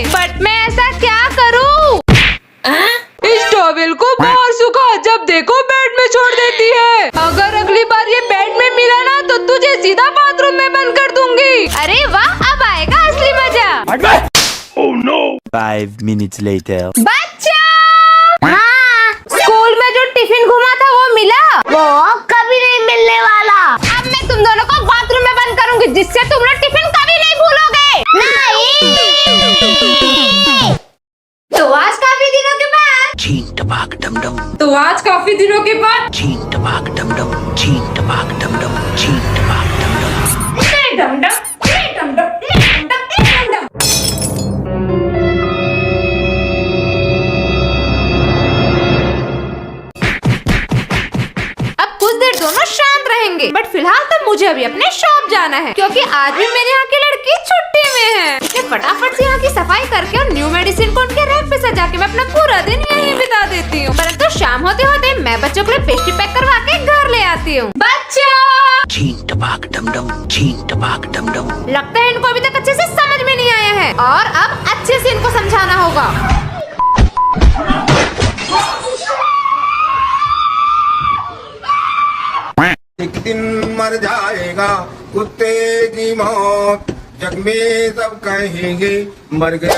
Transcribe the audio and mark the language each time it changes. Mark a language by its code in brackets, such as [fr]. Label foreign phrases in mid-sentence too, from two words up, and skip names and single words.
[hi] बट मैं ऐसा क्या करूँ? इस टॉवेल को बाहर सुखा, जब देखो बेड में छोड़ देती है। अगर अगली बार ये बेड में मिला ना तो तुझे सीधा बाथरूम में बंद कर दूंगी। अरे वाह, अब आएगा असली मजा। [en] 5 minutes later. [hi] बच्चा, स्कूल में जो टिफिन घुमा था वो मिला? वो कभी नहीं मिलने वाला। अब मैं तुम दोनों को बाथरूम में बंद करूंगी जिससे तुम लोग टिफिन कभी नहीं भूलोगे। नहीं। तो आज काफी दिनों के बाद Cheen tabak dum dum. तो आज काफी दिनों के बाद Cheen tabak dum dum. Cheen tabak dum dum. Cheen tabak dum dum. डम डम डम डम डम डम। अब कुछ देर दोनों शांत रहेंगे, बट फिलहाल तो मुझे अभी अपने शॉप जाना है क्योंकि आज भी मेरे यहाँ की लड़की छुट्टी में है। इसलिए फटाफट से यहाँ की सफाई करके और [en] new medicine [hi] को उनके रैक पे सजा के मैं अपना पूरा दिन यहीं बिता देती हूँ। परंतु शाम होते होते मैं बच्चों के लिए पेस्ट्री पैक करवा के घर ले आती हूँ। बच्चों, Cheen tabak dum dum. Cheen tabak dum dum. लगता है इनको अभी तक अच्छे से समझ में नहीं आया है और अब अच्छे से इनको समझाना होगा। एक दिन मर जाएगा कुत्ते की मौत, जग में सब कहेंगे मर गया।